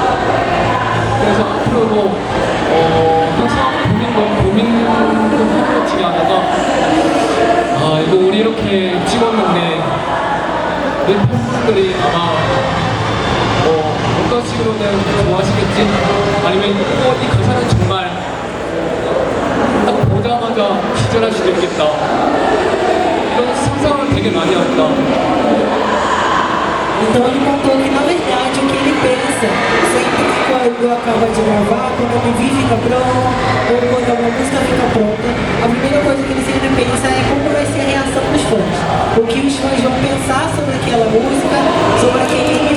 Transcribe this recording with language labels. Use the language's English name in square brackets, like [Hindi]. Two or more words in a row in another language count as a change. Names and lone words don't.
[Korean] 그래서 앞으로도 항상 고민도 하는 것 중에 하나가 이거 우리 이렇게 찍었는데 내 팬분들이 아마 어떤 식으로는 좋아하시겠지? 아니면 이 가사는 정말 딱 보자마자 기절할 수도 있겠다. 이런 상상을 되게 많이 한다. [Portuguese] Então ele contou que na verdade o que ele pensa sempre que quando acaba de gravar, quando o MV fica pronto ou quando uma música fica pronta, a primeira coisa que ele sempre pensa é como vai ser a reação dos fãs. O que os fãs vão pensar sobre aquela música, sobre aquele MV.